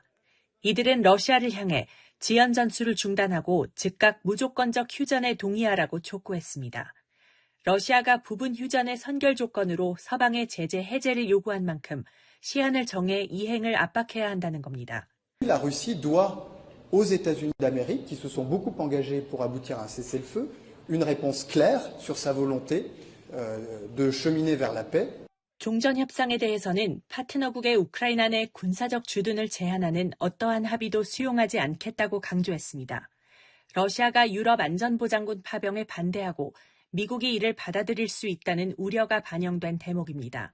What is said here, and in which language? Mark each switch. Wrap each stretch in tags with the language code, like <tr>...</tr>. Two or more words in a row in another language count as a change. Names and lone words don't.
<ko>이들은 러시아를 향해 지연 전술을 중단하고 즉각 무조건적 휴전에 동의하라고 촉구했습니다. 러시아가 부분 휴전의 선결 조건으로 서방의 제재 해제를 요구한 만큼 시한을 정해 이행을 압박해야 한다는 겁니다.</ko> <fr>La Russie doit aux États-Unis d'Amérique, qui se sont beaucoup engagés pour aboutir à un cessez-le-feu, une réponse claire sur sa volonté de cheminer vers la paix.</fr> <ko>종전 협상에 대해서는 파트너국의 우크라이나 내 군사적 주둔을 제한하는 어떠한 합의도 수용하지 않겠다고 강조했습니다. 러시아가 유럽 안전보장군 파병에 반대하고 미국이 이를 받아들일 수 있다는 우려가 반영된 대목입니다.</ko>